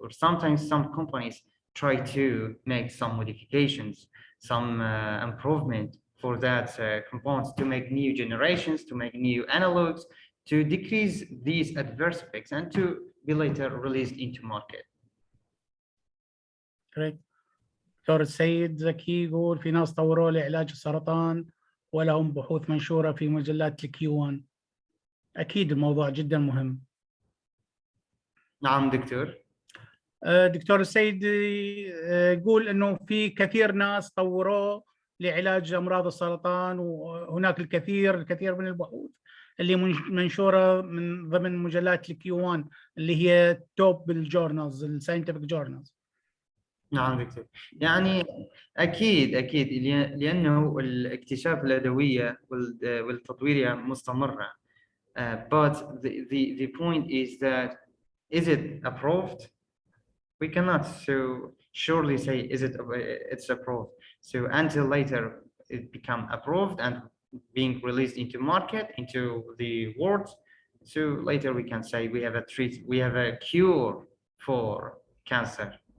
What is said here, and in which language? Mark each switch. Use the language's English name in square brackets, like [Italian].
[English] Or sometimes some companies try to make some modifications, some improvement for that compounds, to make new generations, to make new analogs, to decrease these adverse effects and to be later released into market. Great. [Arabic] دكتور السيد زكي يقول في ناس طوروا لعلاج السرطان ولهم بحوث منشورة في مجلات الكيوان. أكيد الموضوع جدا مهم. نعم دكتور. دكتور السيد يقول إنه في كثير ناس طوروا لعلاج أمراض السرطان، وهناك الكثير من البحوث اللي منشورة من ضمن مجلات الكيوان اللي هي توب الجورنالز، الساينتفك جورنالز. نعم دكتور، يعني أكيد لأنه الاكتشاف الأدوية والتطويرها مستمرة. [English] But the point is that is it approved? We cannot so surely say it's approved. So until later it become approved and being released into market, into the world, so later we can say we have a cure for cancer.